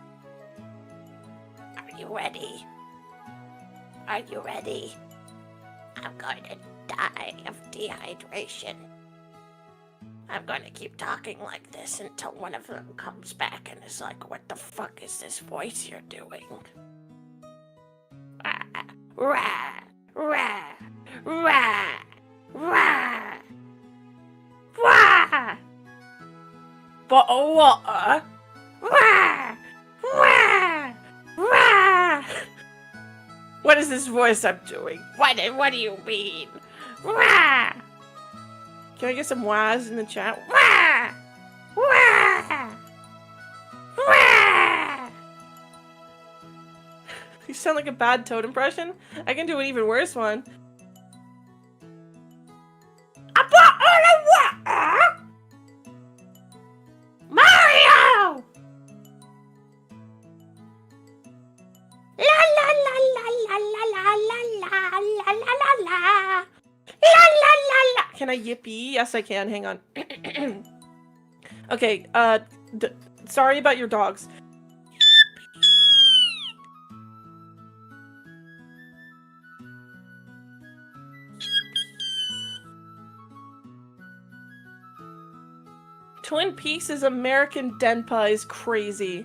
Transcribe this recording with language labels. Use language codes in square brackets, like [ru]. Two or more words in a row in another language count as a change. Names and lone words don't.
[en] Are you ready? Are you ready? I'm going to die of dehydration. I'm going to keep talking like this until one of them comes back and is like, what the fuck is this voice you're doing? Rah, rah, rah, rah, rah, rah. But what? Rah, rah, rah. What is this voice I'm doing? What do you mean? Rah, Can I get some wahs in the chat? rah, rah, rah. You sound like a bad Toad impression. I can do an even worse one. Mario! La la la la la la la la la la la la la la la la. Can I yippee? Yes, I can. Hang on. Okay, sorry about your dogs. Twin Peaks' American Denpa is crazy.